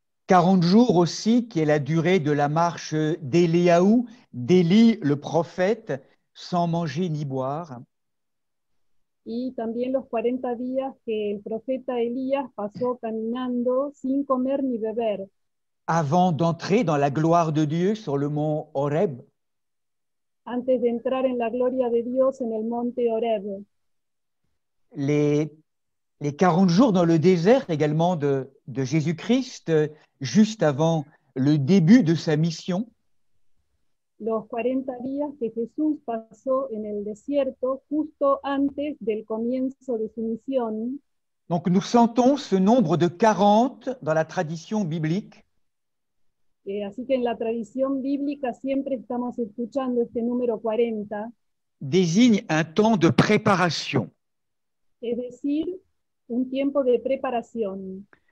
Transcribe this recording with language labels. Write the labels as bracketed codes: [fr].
[fr] 40 jours aussi, qui est la durée de la marche d'Éliaou, d'Élie le prophète, sans manger ni boire. [es] Y también los 40 días que el profeta Elías pasó caminando sin comer ni beber. [fr] Avant d'entrer dans la gloire de Dieu sur le mont Horeb. [es] Antes de entrar en la gloria de Dios en el monte Horeb. [fr] Les 40 jours dans le désert également de Jésus-Christ, juste avant le début de sa mission. [es] Los 40 días que Jesús pasó en el desierto justo antes del comienzo de su misión. [fr] Donc nous sentons ce nombre de 40 dans la tradition biblique. [es] Así que en la tradición bíblica siempre estamos escuchando este número 40. [fr] Désigne un temps de préparation. [es] Es decir, un tiempo de preparación.